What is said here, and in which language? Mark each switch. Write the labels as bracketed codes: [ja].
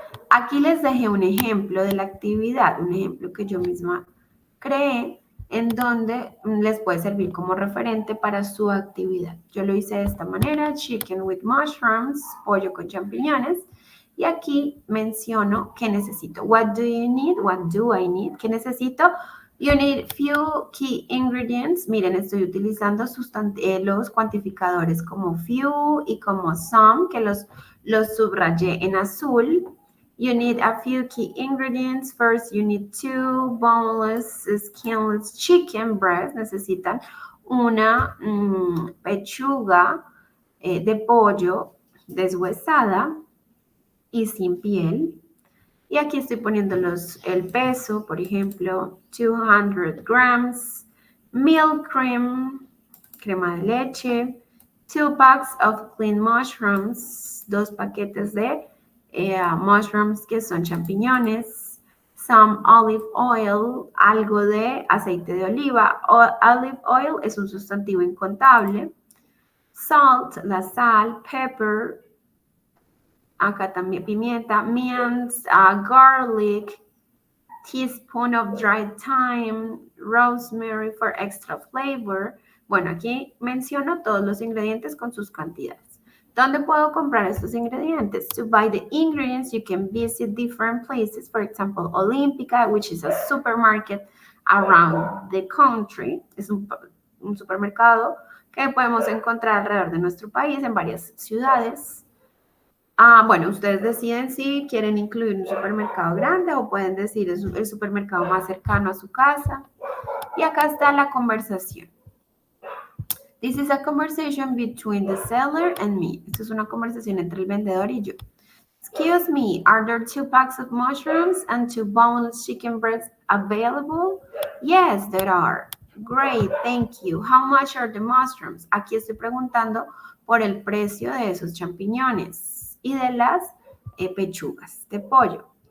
[es] Aquí les dejé un ejemplo de la actividad, un ejemplo que yo misma creé, en donde les puede servir como referente para su actividad. Yo lo hice de esta manera, chicken with mushrooms, pollo con champiñones, y aquí menciono qué necesito. [en] What do you need? What do I need? [es] ¿Qué necesito? [en] You need few key ingredients. [es] Miren, estoy utilizando los cuantificadores como few y como some, que los subrayé en azul. [en] You need a few key ingredients. First, you need 2 boneless, skinless chicken breasts. [es] Necesitan una pechuga de pollo deshuesada y sin piel. Y aquí estoy poniendo el peso, por ejemplo, 200 grams, milk cream, crema de leche, 2 packs of clean mushrooms, 2 paquetes de mushrooms que son champiñones, some olive oil, algo de aceite de oliva. Olive oil es un sustantivo incontable. Salt, la sal, pepper, acá también pimienta, mint, garlic, [en] teaspoon of dried thyme, rosemary for extra flavor. [es] Bueno, aquí menciono todos los ingredientes con sus cantidades. ¿Dónde puedo comprar estos ingredientes? [en] To buy the ingredients, you can visit different places. For example, Olympica, which is a supermarket around the country. [es] Es un supermercado que podemos encontrar alrededor de nuestro país en varias ciudades. Bueno, ustedes deciden si quieren incluir un supermercado grande o pueden decir el supermercado más cercano a su casa. Y acá está la conversación. [en] This is a conversation between the seller and me. [es] Esto es una conversación entre el vendedor y yo. [en] Excuse me, are there 2 packs of mushrooms and 2 boneless chicken breasts available? Yes, there are. Great, thank you. How much are the mushrooms? [es] Aquí estoy preguntando por el precio de esos champiñones y de las pechugas de pollo.